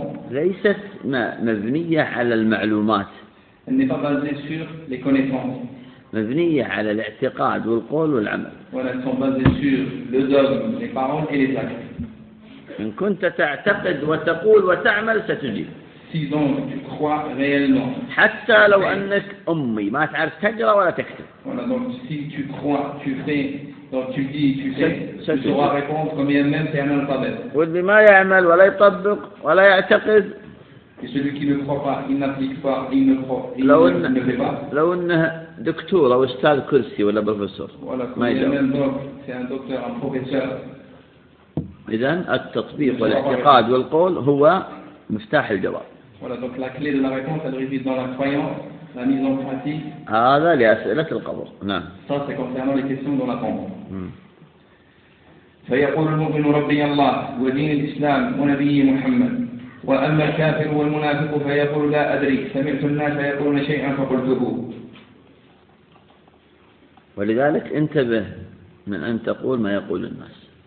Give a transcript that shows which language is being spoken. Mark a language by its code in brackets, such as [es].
[ar] ليست مبنية على المعلومات. [fr] Elle n'est pas basée sur les connaissances. [ar] مبنية على الاعتقاد والقول والعمل. [fr] Elles sont basées sur le dogme, les paroles et les actes. [ar] إن كنت تعتقد وتقول وتعمل ستجيب. [fr] Si donc tu crois réellement. [ar] حتى لو أنك أمي ما تعرف تقرأ ولا تكتب. [fr] Voilà, donc si tu crois, tu fais, donc tu dis, tu fais, tu sauras répondre comme même si tu es analphabète. [ar] واللي ما يعمل ولا يطبق ولا يعتقد. [fr] Et celui qui ne croit pas, il n'applique pas, il ne croit, il ne fait pas. [ar] لو انه دكتور او استاذ كرسي ولا بروفيسور. ما يجوز. [fr] C'est un docteur, un professeur. [ar] إذن التطبيق والاعتقاد والقول هو مفتاح الجواب. [fr] Voilà, donc la clé de la réponse, elle réside dans la croyance, la mise en pratique. [ar] هذا لأسئلة القبر. [fr] Ça, c'est concernant les questions dans la tombe. [ar] فيقول المؤمن ربي الله ودين الإسلام ونبيه محمد. وأما الكافر والمنافق فيقول لا أدري سمعت الناس يقولون شيئا فقلته. ولذلك انتبه من أن تقول ما يقول الناس.